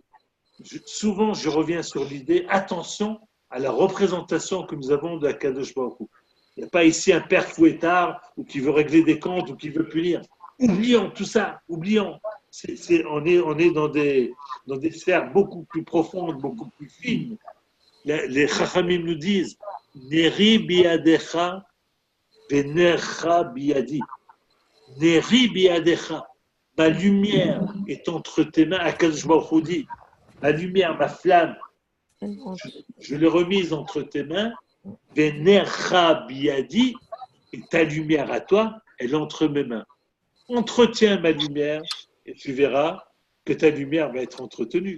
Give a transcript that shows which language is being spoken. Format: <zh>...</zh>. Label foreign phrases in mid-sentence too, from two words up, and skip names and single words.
<fr>Souvent, je reviens sur l'idée, attention à la représentation que nous avons de</fr> <he>קדוש ברוך הוא.</he> <fr>Il n'y a pas ici un père fouettard ou qui veut régler des comptes ou qui veut punir. Oublions tout ça, oublions. On est dans des sphères beaucoup plus profondes, beaucoup plus fines. Les Chachamim nous disent</fr> <he>נרי בידך ונרך בידי. נרי בידך.</he> <fr>Ma lumière est entre tes mains.</fr> <he>הקדוש ברוך הוא</he> <fr>dit ma lumière, ma flamme, je l'ai remise entre tes mains.</fr> <he>ונרך בידי.</he> <fr>Et ta lumière à toi, elle est entre mes mains. Entretiens ma lumière et tu verras que ta lumière va être entretenue.</fr>